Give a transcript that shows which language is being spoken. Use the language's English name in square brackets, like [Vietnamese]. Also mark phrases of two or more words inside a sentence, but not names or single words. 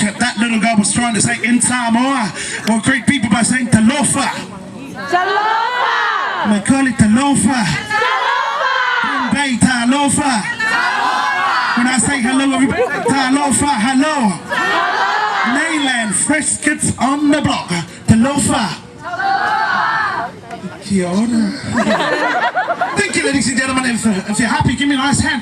[English] That little girl was trying to say in Samoa. Well, great people by saying talofa. Talofa. McAuley talofa. Talofa. Bay talofa. When I say hello, everybody talofa, hello. Nayland, fresh kids on the block. Talofa. [Māori] Kia ora. [English] Thank you, ladies and gentlemen. If you're happy, give me a nice hand.